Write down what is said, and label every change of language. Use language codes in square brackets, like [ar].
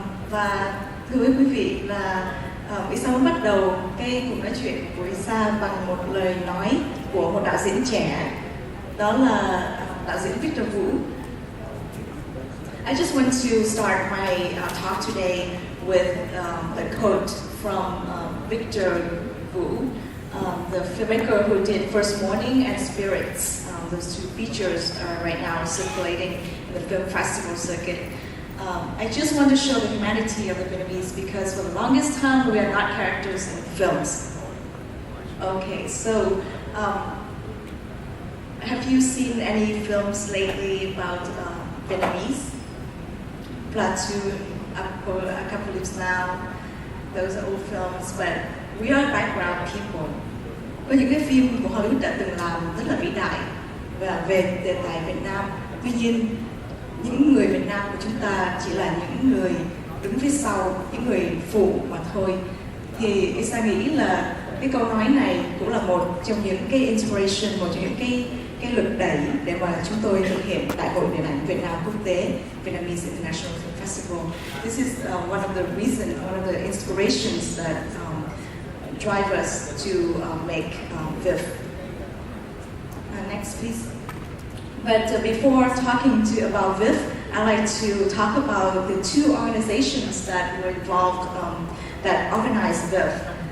[vi] Và thưa quý vị là Isa muốn bắt đầu cái cuộc nói chuyện của Isa bằng một lời nói của một đạo diễn trẻ, đó là đạo diễn Victor Vũ. [en] I just want to start my talk today with a quote from Victor Vũ, the filmmaker who did First Morning and Spirits. Those two features are right now circulating in the film festival circuit. I just want to show the humanity of the Vietnamese because for the longest time we are not characters in films. Okay, so have you seen any films lately about Vietnamese? Platoon, Apocalypse Now, those are old films, but we are background people. [vi] Có những cái phim của Hollywood đã từng làm rất là vĩ đại và về đề tài Việt Nam. Tuy nhiên, những người Việt Nam của chúng ta chỉ là những người đứng phía sau, những người phụ mà thôi. Thì Isa nghĩ là cái câu nói này cũng là một trong những cái inspiration, một trong những cái lực đẩy để mà chúng tôi thực hiện Đại hội Điện ảnh Việt Nam Quốc tế, Vietnamese International Film Festival. [en] This is one of the reasons, one of the inspirations that drive us to make VIF. Next, please. But before talking about VIF, I'd like to talk about the two organizations that were involved, that organized VIF.